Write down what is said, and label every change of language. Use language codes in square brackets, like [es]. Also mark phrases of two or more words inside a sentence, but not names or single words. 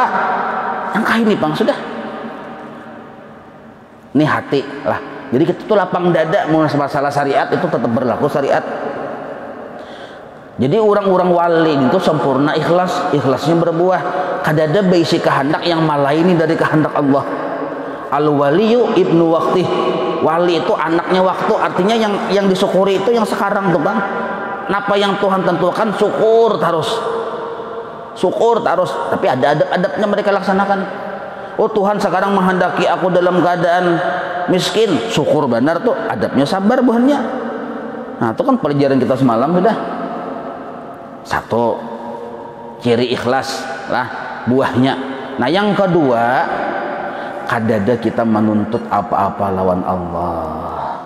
[id] Yang kah ini bang sudah. Ini hati lah. Jadi kita tuh lapang dada mau masalah syariat itu tetap berlaku syariat. Jadi orang-orang wali itu sempurna ikhlasnya berbuah. [bjn] Kadada baisi kehendak yang malaini dari kehendak Allah. [ar] Al-waliyu ibnu waqtih. [id] Wali itu anaknya waktu, artinya yang disyukuri itu yang sekarang tuh bang. [bjn] Napa yang Tuhan tentukan syukur terus, tapi ada adab-adabnya mereka laksanakan. [id] Oh, Tuhan sekarang menghendaki aku dalam keadaan miskin, syukur benar tuh, adabnya sabar buahnya. Nah, itu kan pelajaran kita semalam sudah. Satu, ciri ikhlas lah buahnya. [bjn] Nah, yang kedua, kadada kita menuntut apa-apa lawan Allah.